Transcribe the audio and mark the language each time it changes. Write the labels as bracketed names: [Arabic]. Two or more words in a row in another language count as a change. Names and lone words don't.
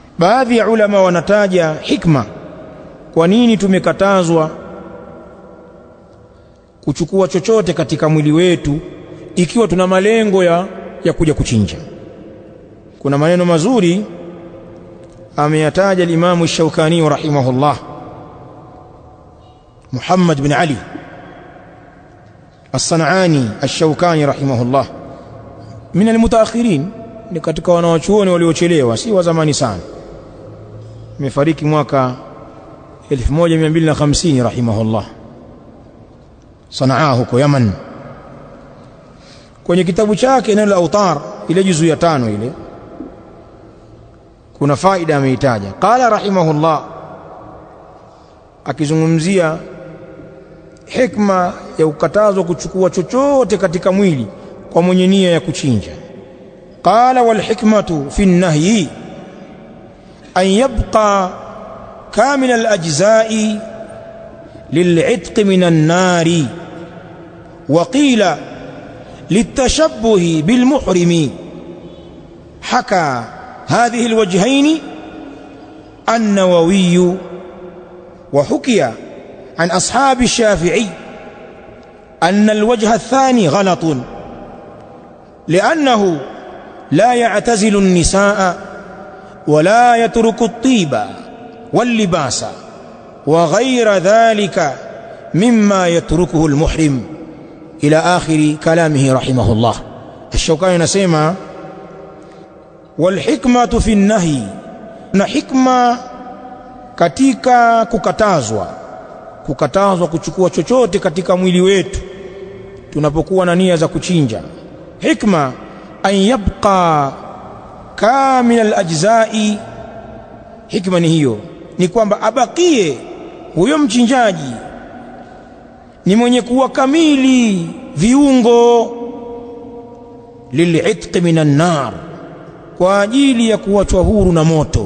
[Swahili] Baadhi ya ulama wanataja hikma, kwa nini tumekatazwa kuchukua chochote katika mwili wetu ikiwa tuna malengo ya kuja kuchinja. Kuna maneno mazuri ameyataja al-Imam ash-Shawkani rahimahullah, Muhammad bin Ali as-San'ani ash-Shawkani rahimahullah, [Arabic] من المتأخرين, [Swahili] ni katika wanawachuoni waliochelewa, si wa zamani sana. Amefariki mwaka 1250 rahimahullah, Sanaa huko Yaman. Kwenye kitabu chake Nail al-Awtar, ile juzu ya 5 ile, kuna faida ameitaja. [Arabic] قال رحمه الله, [Swahili] akizungumzia hikma ya ukatazwa kuchukua chochote katika mwili kwa mwenye nia ya kuchinja. [Arabic] قال والحكمة في النهي أن يبقى كامل الأجزاء للعتق من النار وقيل للتشبه بالمحرم. Haka هذه الوجهين النووي، وحكي عن أصحاب الشافعي أن الوجه الثاني غلط، لأنه لا يعتزل النساء ولا يترك الطيب واللباس وغير ذلك مما يتركه المحرم، إلى آخر كلامه رحمه الله. الشوكاني نسمع والحكمة في النهي، [Swahili] na hikma katika kukatazwa kuchukua chochote katika mwili wetu tunapokuwa na nia za kuchinja. [Arabic] حكمة أن يبقى كامل الأجزاء, [Swahili] hikma ni hiyo, ni kwamba abakie huyo mchinjaji ni mwenye kuwa kamili viungo, [Arabic] للعتق من النار, [Swahili] kwa ajili ya kuachwa huru na moto.